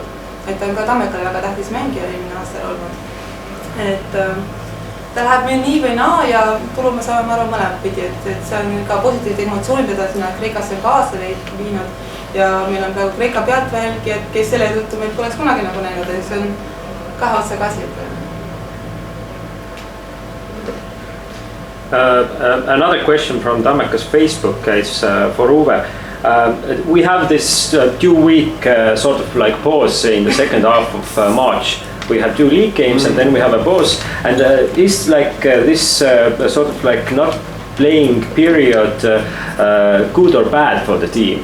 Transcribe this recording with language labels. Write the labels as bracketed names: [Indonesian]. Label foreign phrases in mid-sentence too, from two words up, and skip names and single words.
[Estonian] Et ta on ka Tammekale väga tähtis mängija eelmine aastal olnud. Et ta läheb meil nii või naa ja tulu me saame arva mõlemad pidi, et see on ka positiivne emotsioon, mida sinna Kreekasse kaasa viinud. Ja meil on praegu Kreeka pealtvälgijad, kes selle tõttu meil poleks kunagi nagu näinud, et see on kahe otsaga asi. [English] Another question from Tammeka's Facebook is for Uwe. We have this 2-week sort of like pause in the second half of March. We have 2 league games and then we have a pause. And is like this sort of like not playing period good or bad for the team?